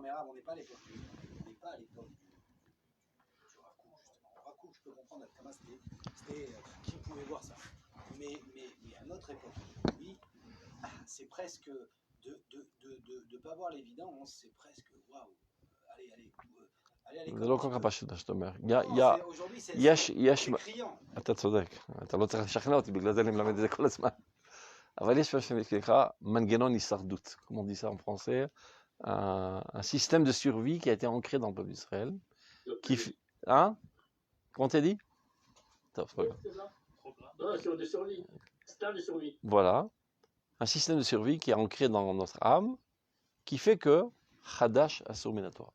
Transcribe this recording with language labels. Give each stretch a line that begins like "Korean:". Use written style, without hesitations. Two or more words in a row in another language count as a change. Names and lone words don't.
French: Non, mais on n'est pas à l'époque du Rav Kook, justement. Rav Kook, je peux comprendre, Adkama, c'était qui pouvait voir ça. Mais à notre époque, oui, c'est presque de pas voir l'évidence, c'est presque waouh. Allez à l'école.
Hebrew: זה לא כל כך פשוט, שאתה אומר.
French: aujourd'hui,
Hebrew: יש...
French: criant.
Hebrew: אתה צודק, אתה לא צריך לשכנע אותי, בגלל זה אני מלמד את זה כל הזמן. אבל יש מה שנקרא מנגנון הישרדות,
French: comme on dit ça en français, un système de survie qui a été ancré dans le peuple d'Israël. Hein? Comment t'as dit? De survie. Stade de survie. Voilà. Un système de survie qui est ancré dans notre âme, qui fait que
Hebrew: חדש אסור מן התורה.